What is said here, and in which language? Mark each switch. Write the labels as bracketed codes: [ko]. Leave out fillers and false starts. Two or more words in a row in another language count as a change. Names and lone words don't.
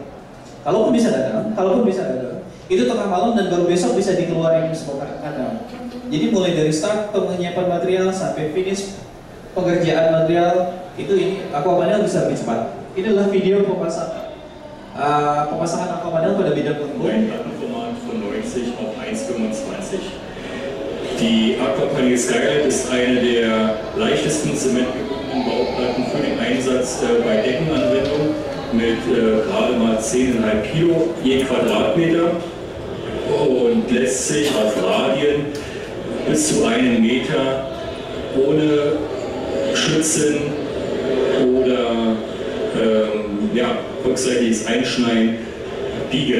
[id] Kalaupun bisa datang, itu tengah malam dan baru besok bisa dikeluarin semua kadang. Jadi mulai dari start penyiapan material sampai finish pengerjaan material itu ini aquapanel bisa lebih cepat. Ini adalah video pemasangan aquapanel pada bidang lembut. [de] Die Aquapanel Skylight ist eine der leichtesten zementgebundenen Bauplatten für den Einsatz bei Deckenanwendung mit gerade mal 10,5 Kilo je Quadratmeter und lässt sich auf Radien bis zu 1 Meter ohne Schützen oder rückseitiges Einschneiden biegen.